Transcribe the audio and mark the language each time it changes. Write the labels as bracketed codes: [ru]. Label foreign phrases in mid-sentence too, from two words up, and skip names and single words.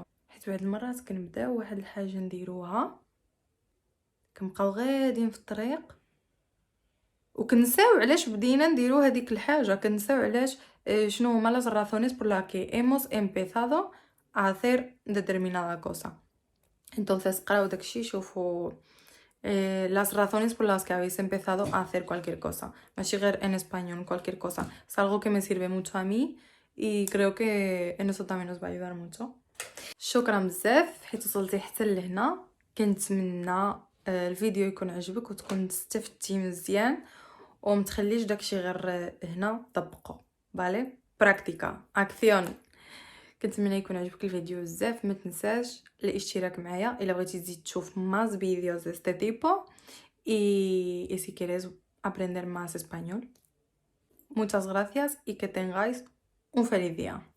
[ar] حيت بعض المرات كنبداو واحد الحاجه نديروها كنبقاو غاديين في الطريق وكنساو علاش بدينا نديرو هذيك الحاجه، كنساو علاش شنو هما [es] las razones por las que hemos empezado a hacer determinada cosa. Entonces [ar] قراو داكشي، شوفوا [es] las razones por las que habéis empezado a hacer cualquier cosa, [ar] ماشي غير [es] en español, cualquier cosa. Es algo que me sirve mucho a mí y creo que en eso también os va a ayudar mucho. [ar] شكرا بزاف حيت وصلتي حتى لهنا. كنتمنى الفيديو يكون عجبك وتكون استفدتي مزيان ومتخليش داكشي غير هنا. طبقوا بالي [es] práctica acción. [ar] كنتمنى يكون عجبك الفيديو بزاف. ما تنساش الاشتراك معايا الا بغيتي تزيد تشوف [es] más vídeos de este tipo y si quieres aprender más español. Muchas gracias y que tengáis un feliz día.